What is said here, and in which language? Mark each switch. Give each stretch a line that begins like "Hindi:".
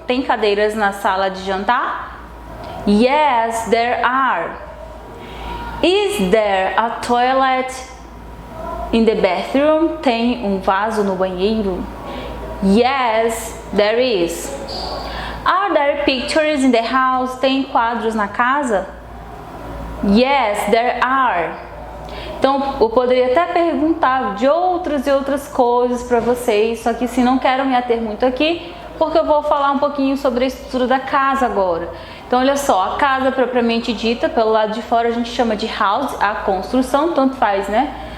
Portuguese: Tem cadeiras na sala de jantar?
English: Yes, there are. Is there a toilet in the bathroom?
Portuguese: Tem um vaso no banheiro?
English: Yes, there is. Are there pictures in the house?
Portuguese: Tem quadros na casa?
English: Yes, there are.
Portuguese: Então, eu poderia até perguntar de outras e outras coisas para vocês, só que não quero me ater muito aqui, porque eu vou falar um pouquinho sobre a estrutura da casa agora. Então, olha só, a casa propriamente dita, pelo lado de fora a gente chama de house, a construção, tanto faz, né?